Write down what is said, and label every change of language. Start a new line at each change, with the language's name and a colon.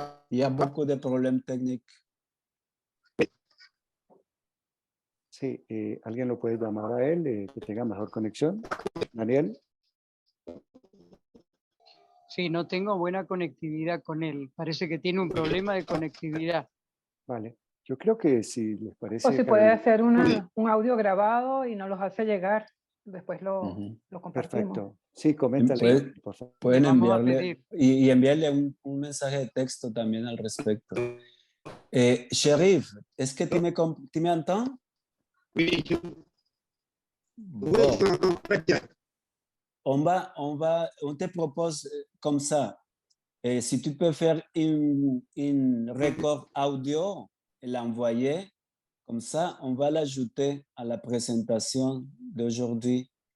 French: Il y a beaucoup de problèmes techniques.
Spanish: Sí, ¿alguien lo puede llamar a él que tenga mejor conexión? Daniel. Sí, no tengo buena conectividad con él. Parece que tiene un problema de conectividad. Vale. Yo creo que si les parece... O si puede hacer un audio grabado y nos los hace llegar. Después lo compartimos. Perfecto. Sí, coméntale, por favor. Pueden Vamos a enviarle pedir. y enviarle un mensaje de texto también al respecto.
French: Cherif, est-ce que tu m'entends? Oui, Bon. On te propose comme ça. Et si tu peux faire une record audio et l'envoyer, comme ça, on va l'ajouter à la présentation d'aujourd'hui.